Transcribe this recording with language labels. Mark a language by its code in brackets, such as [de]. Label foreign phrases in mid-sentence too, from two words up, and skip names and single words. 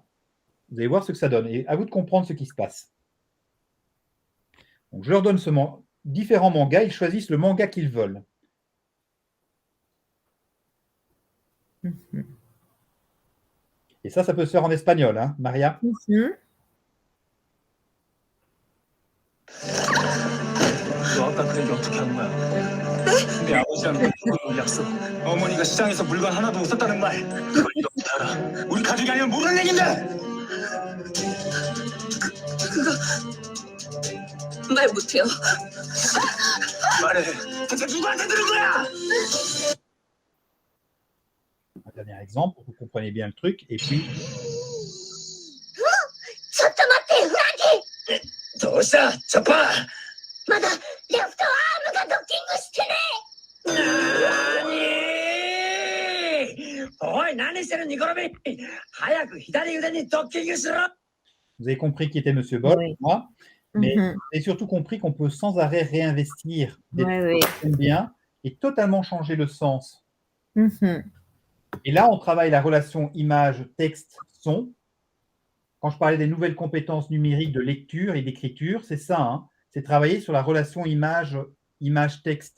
[fr] Vous allez voir ce que ça donne. Et à vous de comprendre ce qui se passe. Donc, je leur donne différents mangas. Ils choisissent le manga qu'ils veulent. Et ça peut se faire en espagnol, hein, Maria? [ko] 아까 그 얘기 어떻게 한 거야? 네? 내 아버지랑 그 약속. 어머니가 시장에서 물건 하나도 못 샀다는 말. 그걸 너부터 알아. 우리 가족이 아니면 모르는 얘긴데. 그거 말 못해요. 말해. 대체 누구한테 들은 거야? [fr] Un dernier exemple pour que vous compreniez bien le truc. Et puis, [ja] ちょっと待って、フランキー。どうしたチョッパー。まだレフトアームがドッキングしてなーにおい、何してるニコロビ。早く左腕にドッキングしろ。 [fr] vous avez compris qui était Monsieur Boll, Oui. moi, mais Mhm. vous avez surtout compris qu'on peut sans arrêt réinvestir des Oui, trucs oui. qu'on aime bien et totalement changer le sens. Mhm. Et là, on travaille la relation image, texte, son. Quand je parlais des nouvelles compétences numériques de lecture et d'écriture, c'est ça, hein, c'est travailler sur la relation image-texte.